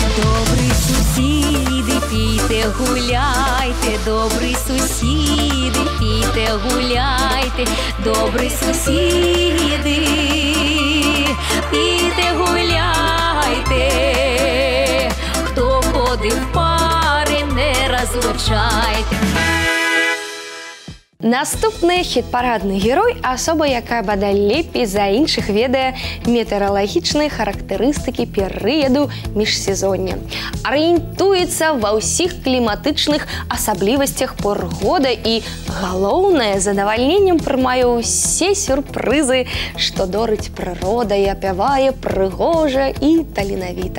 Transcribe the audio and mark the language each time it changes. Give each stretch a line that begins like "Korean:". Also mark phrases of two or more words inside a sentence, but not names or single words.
Ukrainian: Добрі сусіди, пійте, гуляйте, добрі сусіди, пійте, гуляйте, добрі сусіди, пійте, гуляйте. Хто ходив в пари, не розлучайте.
Belarusian: Наступны хіт-парадны герой – асоба, якая бадай лепей за іншых ведае метэаралагічныя характарыстыкі перыяду міжсезоння. Арыентуецца ва ўсіх кліматычных асаблівасцях пор года і, галоўнае, задавальненнем прымае ўсе сюрпрызы, што дорыць прырода і апявае прыгожа і таленавіта.